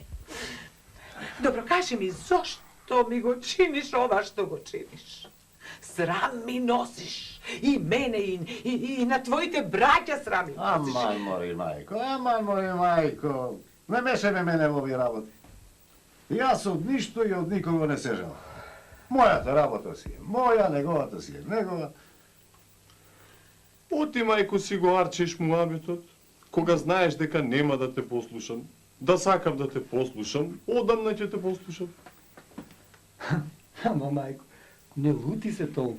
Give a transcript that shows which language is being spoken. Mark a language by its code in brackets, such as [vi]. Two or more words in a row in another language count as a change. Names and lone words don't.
[mk] Добро, кажи ми, зашто ми го чиниш ова што го чиниш? Срам ми носиш. И мене, и на твоите браќа срам ми носиш. Аман мори мајко. Не мешај ме мене у ови работи. Ја се од ништо и од никога не сежам. Мојата работа си е моја, неговата си е негова. Оти, мајко, си го арчиш муабетот, кога знаеш дека нема да те послушам, да сакам да те послушам, одамна ќе те послушам. Ама, мајко, не лути се толку.